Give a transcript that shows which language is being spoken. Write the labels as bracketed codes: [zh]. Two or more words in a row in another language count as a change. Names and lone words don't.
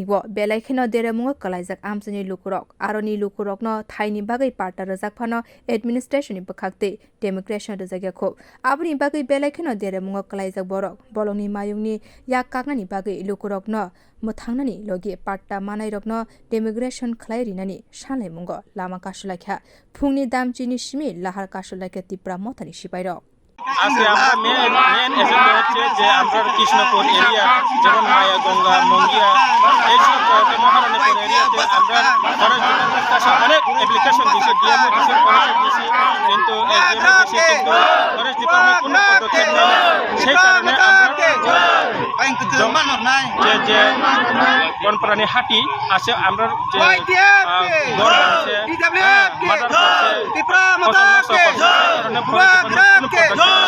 [trp] वो बेलाइखेनो देरामुंगो कलाइजाक आमसानि लुकुरक आरोनि लुकुरकनो थाइनि बागै पाट्टा रजाकफानो एडमिनिस्ट्रेशननि बखाक्ते डेमोक्रेसन रजागियाखौ आबनि बागै बेलाइखेनो देरामुंगो कलाइजाक बरक बलंनि मायुंनि या कागनानि बागै लुकुरकनो मोथांनानि लगे पाट्टा मानाय रकनो डेमोक्रेसन खलाइरिनानि सालायमुंगो लामा कासुलाइखा फुंनि दामचिनि सिमि लाहार कासुलाइखा तिप्रा मथानि सिपाइरक [bn] আজকে আমরা [en] main agenda [bn] হচ্ছে যে আমরা কৃষ্ণপুর এরিয়া যেমন মায়াগঙ্গা মঙ্গিয়া এইসব মহারানীপুর এরিয়াতে আমরা [en] forest department's [bn] কাছে অনেক অ্যাপ্লিকেশন দিয়েছি ডিএম অফিসের কাছে দিয়েছি কিন্তু [en] forest department [bn] কোনো পদক্ষেপ নেয় না সেই কারণে আমরা যে বনপ্রাণী হাতি আছে আমরা যে গড় আছে মার্ডার করছে